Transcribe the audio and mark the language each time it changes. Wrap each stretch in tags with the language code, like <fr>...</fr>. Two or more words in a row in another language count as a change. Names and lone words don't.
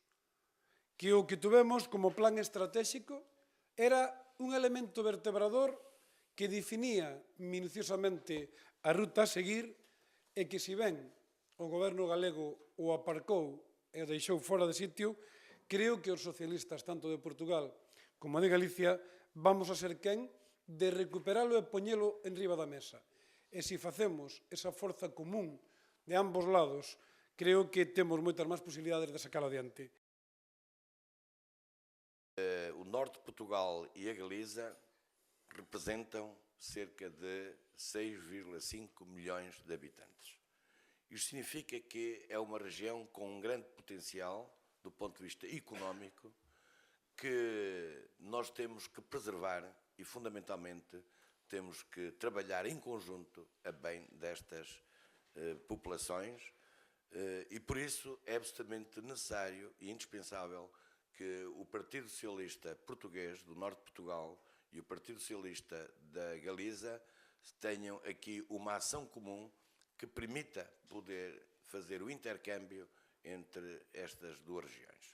<gl>Que o que tuvemos como plan estratégico era un elemento vertebrador que definía minuciosamente a ruta a seguir e que, se ben o goberno galego o aparcou e o deixou fora de sitio, creo que os socialistas, tanto de Portugal como de Galicia, vamos a ser quen de recuperalo e poñelo en riba da mesa. E se facemos esa forza común de ambos lados, creo que temos moitas máis posibilidades de sacar adiante.</gl> <pt>O norte de Portugal e a Galiza representam cerca de 6,5 milhões de habitantes. Isto significa que é uma região com um grande potencial do ponto de vista económico que nós temos que preservar e, fundamentalmente, temos que trabalhar em conjunto a bem destas populações e, por isso, é absolutamente necessário e indispensável que o Partido Socialista Português, do Norte de Portugal, e o Partido Socialista da Galiza tenham aqui uma ação comum que permita poder fazer o intercâmbio entre estas duas regiões.</pt>